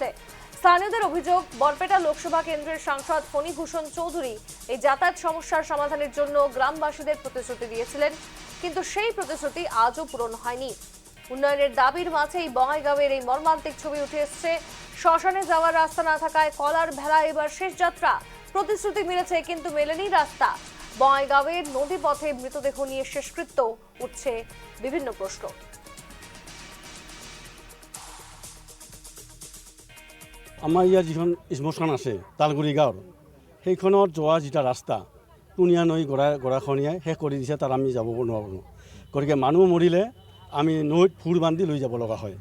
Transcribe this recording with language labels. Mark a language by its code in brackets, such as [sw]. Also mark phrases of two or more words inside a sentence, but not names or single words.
[bn] স্থানীয়দের অভিযোগ, বরপেটা লোকসভা কেন্দ্রের সাংসদ ফণীভূষণ চৌধুরী এই যাতায়াত সমস্যার সমাধানের জন্য গ্রামবাসীদের প্রতিশ্রুতি দিয়েছিলেন, কিন্তু সেই প্রতিশ্রুতি আজও পূরণ হয়নি। উন্নয়নের দাবির মাঝেই বঙাইগাঁওয়ের এই মর্মান্তিক ছবি উঠে এসছে। শ্মশানে যাওয়ার রাস্তা না থাকায় কলার ভেলা এবার শেষ যাত্রা। প্রতিশ্রুতি মিলেছে কিন্তু মেলেনি রাস্তা। বঙাইগাঁওয়ের নদীপথে মৃতদেহ নিয়ে শেষকৃত্য, উঠছে বিভিন্ন প্রশ্ন। [as] আমাৰ ইয়াত যিখন শ্মশান আছে তালগুৰি গাঁৱৰ, সেইখনত যোৱা যিটা ৰাস্তা টুনিয়া নৈ গৰাখহনীয়াই শেষ কৰি দিছে, তাত আমি যাব নোৱাৰোঁ। গতিকে মানুহ মৰিলে আমি নৈত ফুৰ বান্ধি লৈ যাব লগা হয়।